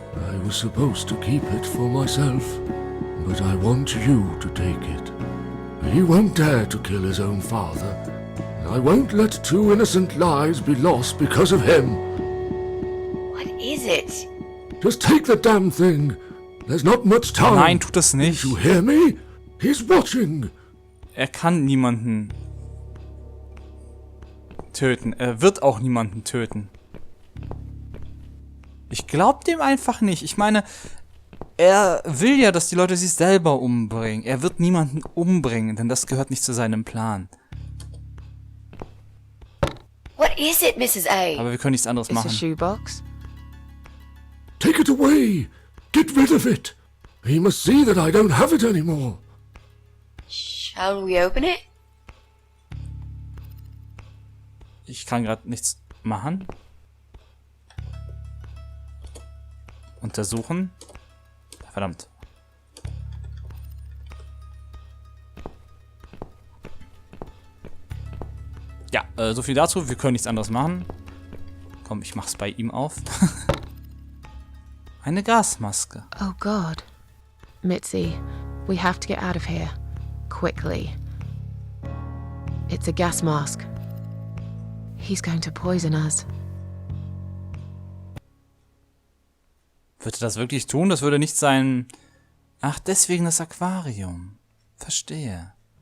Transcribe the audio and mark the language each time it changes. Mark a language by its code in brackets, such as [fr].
[en] I was supposed to keep it for myself, but I want you to take it. He won't dare to kill his own father. I won't let 2 innocent lives be lost because of him. What is it? Just take the damn thing. There's not much time. [de] nein, tut das nicht. [en] You hear me? He's watching. [de] Er kann niemanden töten. Er wird auch niemanden töten. Ich glaube dem einfach nicht. Ich meine, er will ja, dass die Leute sich selber umbringen. Er wird niemanden umbringen, denn das gehört nicht zu seinem Plan. [en] What is it, Mrs. A? [de] Aber wir können nichts anderes [en] It's a [de] machen. [en] shoebox. Take it away. Get rid of it. He must see that I don't have it anymore. Shall we open it? [de] Ich kann gerade nichts machen. Untersuchen. Verdammt. Ja, so viel dazu. Wir können nichts anderes machen. Komm, ich mach's bei ihm auf. Eine Gasmaske. [en] Oh God. Mitzi, we have to get out of here. Quickly. It's a gas mask. He's going to poison us. [de] Würde das wirklich tun? Das würde nicht sein... Ach, deswegen das Aquarium. Verstehe.